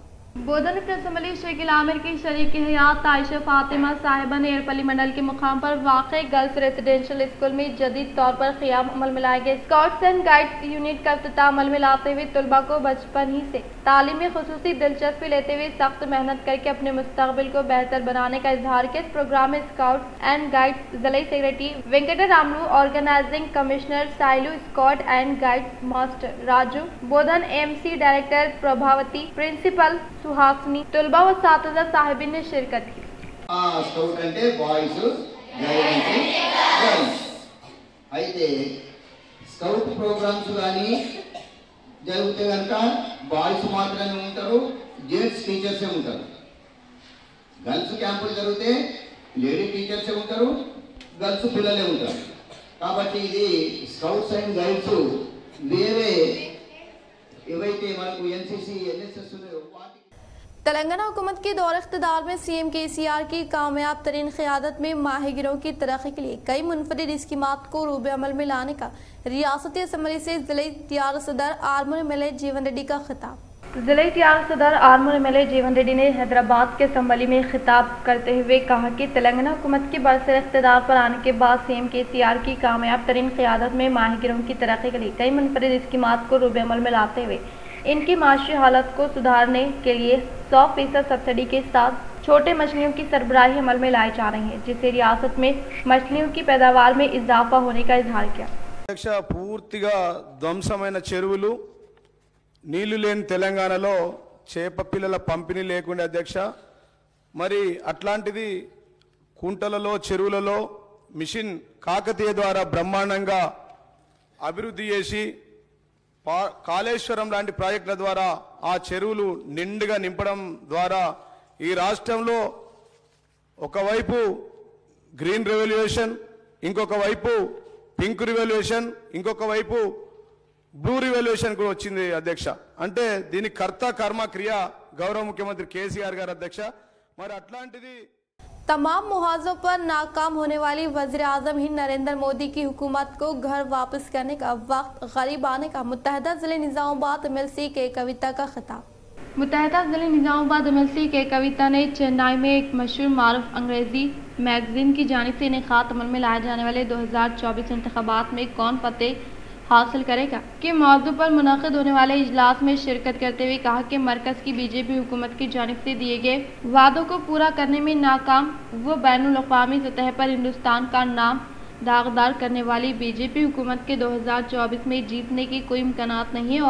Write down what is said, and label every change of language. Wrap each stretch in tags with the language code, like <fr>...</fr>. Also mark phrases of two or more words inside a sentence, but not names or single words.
<ur>بودن رکن اسمبلی شیخ عامر کی شریک حیات عائشہ فاطمہ صاحبہ نے ایرپلی منڈل کے مقام پر واقع</ur> <en>گرلز ریزیڈینشل اسکول</en> <ur>میں جدید طور پر قیام عمل میں لائے گئے</ur> <en>اسکاؤٹس اینڈ گائیڈز</en> <ur>یونٹ کا افتتاح عمل میں لاتے ہوئے طلباء کو بچپن ہی سے تعلیم میں خصوصی دلچسپی لیتے ہوئے سخت محنت کر کے اپنے مستقبل کو بہتر بنانے کا اظہار کیا۔ اس پروگرام میں</ur> <en>اسکاؤٹس اینڈ گائیڈز</en> <ur>ضلعی سیکریٹری وینکٹا راملو،</ur> <en>آرگنائزنگ کمشنر</en> <ur>سائلو،</ur> <en>اسکاؤٹ اینڈ گائیڈز ماسٹر</en> <ur>راجو، بودن MC ڈائریکٹر پربھاوتی، پرنسپل సుహాసిని, طلباء و اساتذہ صاحبین نے شرکت کی۔</ur> <te>స్కౌట్ అంటే బాయ్స్, గైడ్ అంటే గర్ల్స్. అయితే స్కౌట్ ప్రోగ్రామ్స్ కానీ జరిగితే కనుక బాయ్స్ మాత్రమే ఉంటారు,</te> <en>gents teachers</en> <te>ఉంటారు.</te> <en>girls camps</en> <te>జరిగితే</te> <en>lady teachers</en> <te>ఉంటారు, గర్ల్స్ పిల్లలే ఉంటారు. కాబట్టి ఇది</te> <en>scouts and guides</en> <te>వేరే ఏవైతే మనకు NCC NSS ఉన్నాయో వాటి</te> <ur>تلنگانہ حکومت کے دور اقتدار میں CM KCR کی کامیاب ترین قیادت میں ماہی گیروں کی ترقی کے لیے کئی منفرد اسکیمات کو روب عمل میں لانے کا ریاستی اسمبلی سے ضلعی اختیار صدر آرمور MLA جیون ریڈی کا خطاب۔ ضلع ٹیار صدر آرمور MLA جیون ریڈی نے حیدرآباد کے اسمبلی میں خطاب کرتے ہوئے کہا کہ تلنگانہ حکومت کے برسر اقتدار پر آنے کے بعد CM KCR کی کامیاب ترین قیادت میں ماہی گیروں کی ترقی کے لیے کئی منفرد اسکیمات کو روب عمل میں لاتے ہوئے ان کی معاشی حالت کو سدھارنے کے لیے 100% سبسڈی کے ساتھ چھوٹے مچھلیوں کی سربراہی عمل میں لائی جا رہی ہے، جس سے ریاست میں مچھلیوں کی پیداوار میں اضافہ ہونے کا اظہار کیا۔</ur> <te>పూర్తిగా ధ్వంసమైన చెరువులు, నీళ్లు లేని తెలంగాణలో చేప పిల్లల పంపిణీ లేకుండా అధ్యక్ష, మరి అట్లాంటిది కుంటలలో చెరువులలో మిషన్ కాకతీయ ద్వారా బ్రహ్మాండంగా అభివృద్ధి చేసి కాళేశ్వరం లాంటి ప్రాజెక్టుల ద్వారా ఆ చెరువులు నిండుగా నింపడం ద్వారా ఈ రాష్ట్రంలో ఒకవైపు</te> <en>green revolution,</en> <te>ఇంకొక వైపు</te> <en>pink revolution,</en> <te>ఇంకొక వైపు</te> <en>blue revolution</en> <te>కూడా వచ్చింది అధ్యక్ష। అంటే దీని కర్త కర్మ క్రియ గౌరవ ముఖ్యమంత్రి KCR గారు అధ్యక్ష। మరి అట్లాంటిది</te> <ur>تمام محاذوں پر ناکام ہونے والی وزیر اعظم ہند نریندر مودی کی حکومت کو گھر واپس کرنے کا وقت قریب آنے کا متحدہ ضلع نظام آباد MLC کے کویتا کا خطاب. متحدہ ضلع نظام آباد MLC کے کویتا نے چنئی میں ایک مشہور معروف انگریزی میگزین کی جانب سے انعقاد عمل میں لائے جانے والے 2024 انتخابات میں کون فتح حاصل کرے گا کے موضوع پر منعقد ہونے والے اجلاس میں شرکت کرتے ہوئے کہا کہ مرکز کی BJP حکومت کی جانب سے دیے گئے وعدوں کو پورا کرنے میں ناکام وہ بین الاقوامی سطح پر ہندوستان کا نام داغدار کرنے والی BJP حکومت کے 2024 میں جیتنے کی کوئی امکانات نہیں ہے.</ur>